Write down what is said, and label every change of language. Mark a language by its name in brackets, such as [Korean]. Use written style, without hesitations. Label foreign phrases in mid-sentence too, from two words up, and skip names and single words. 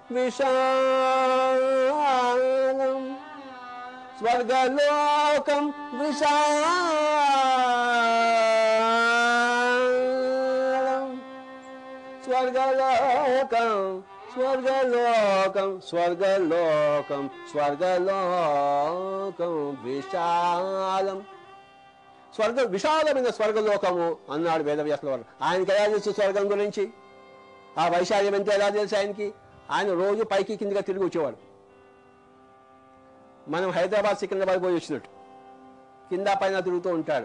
[Sanskrit] विशालं स्वर्गलोकं विशालं स्वर्गलोकं स्वर्गलोकं स्वर्गलोकं स्वर्गलोकं विशालं [Telugu] స్వర్గ విశాలమైన స్వర్గలోకము అన్నాడు వేదవ్యాసుల వారు. ఆయనకి ఎలా తెలుసు స్వర్గం గురించి? ఆ వైశాల్యం ఎంత ఎలా తెలుసు ఆయనకి? ఆయన రోజు పైకి కిందిగా తిరిగి వచ్చేవాడు. మనం హైదరాబాద్ సికింద్రాబాద్ పోయి వచ్చినట్టు కింద పైన తిరుగుతూ ఉంటాడు.